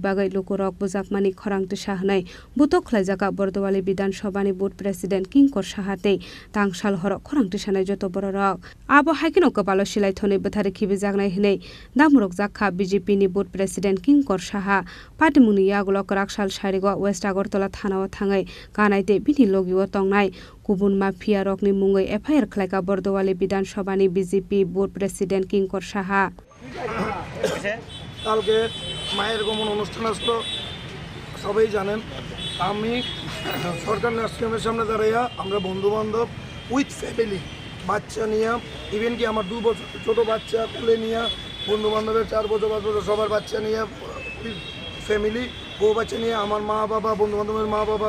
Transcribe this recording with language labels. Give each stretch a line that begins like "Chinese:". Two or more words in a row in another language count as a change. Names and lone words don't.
Turkic languages: bagai lukurok bujakmani khorang tisa hnai butok khlaijaka bordowali bidan sabhani board president Kingkor Saha tei tangsal horo khorang tisanai joto bororok abo haikeno kapalo silai thone buthare khibe jagnai hnai damrok jakha BJP ni board president Kingkor Saha pati mungni yaglo kraksal sarigo west agartala thanao thangai kanaite bini logiwo tongnai Kubun mafia rokni mungai FIR khlaika bordowali bidan sabhani BJP board president Kingkor Saha
Bangla: কালকে মায়ের গমন অনুষ্ঠান আসলো সবাই জানেন আমি সরকার নার্সিংহোমের সামনে দাঁড়াইয়া আমরা বন্ধু বান্ধব
English: with family
Bangla: বাচ্চা নিয়ে ইভেন কি আমার 2 বছর ছোট বাচ্চা তুলে নিয়ে বন্ধু বান্ধবের 4 বছর 5 বছর সবার বাচ্চা নিয়ে ফ্যামিলি বউ বাচ্চা নিয়ে আমার মা বাবা বন্ধু বান্ধবের মা বাবা